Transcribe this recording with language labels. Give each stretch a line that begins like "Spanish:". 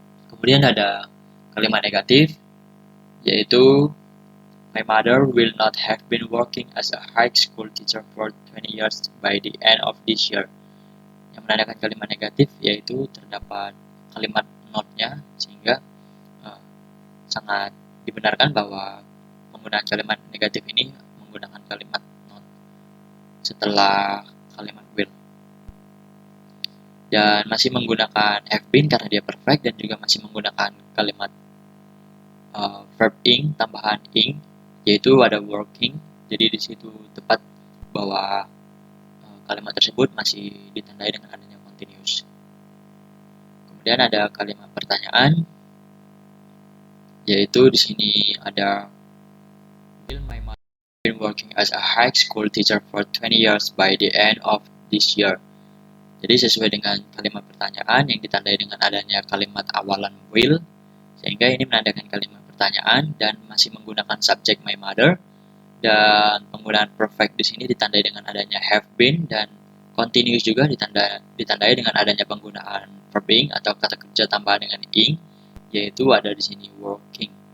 Indonesian: Kemudian ada kalimat negatif yaitu
English: my mother will not have been working as a high school teacher for 20 years by the end of this year.
Indonesian: Yang menandakan kalimat negatif yaitu terdapat kalimat not-nya, sehingga sangat dibenarkan bahwa penggunaan kalimat negatif ini menggunakan kalimat not setelah kalimat will. Dan masih menggunakan have been karena dia perfect, dan juga masih menggunakan kalimat verb ing tambahan ing yaitu ada working. Jadi di situ tepat bahwa kalimat tersebut masih ditandai dengan adanya continuous. Kemudian ada kalimat pertanyaan yaitu di sini ada
English: will my mother been working as a high school teacher for 20 years by the end of this year.
Indonesian: Jadi sesuai dengan kalimat pertanyaan yang ditandai dengan adanya kalimat awalan will, sehingga ini menandakan kalimat pertanyaan dan masih menggunakan subjek my mother, dan penggunaan perfect di sini ditandai dengan adanya have been, dan continuous juga ditandai dengan adanya penggunaan verb ing atau kata kerja tambahan dengan ing, yaitu ada di sini working.